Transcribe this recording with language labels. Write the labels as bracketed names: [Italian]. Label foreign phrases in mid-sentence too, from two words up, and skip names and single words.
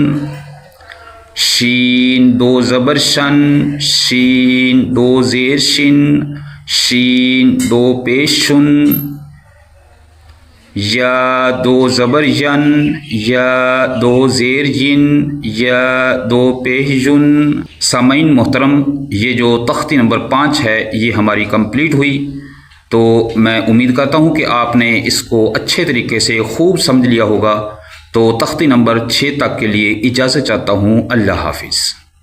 [Urdu] شین دو زبر شن، شین دو زیر شن، شین دو پیش شن، یا دو زبر ین، یا دو زیر ین، یا دو پیش ین۔ سامعین محترم، یہ جو تختی نمبر 5 ہے یہ ہماری کمپلیٹ ہوئی، تو میں امید کرتا ہوں کہ آپ نے اس کو اچھے طریقے سے خوب سمجھ لیا ہوگا۔ تو تختی نمبر 6 تک کے لیے اجازت چاہتا ہوں۔ اللہ حافظ۔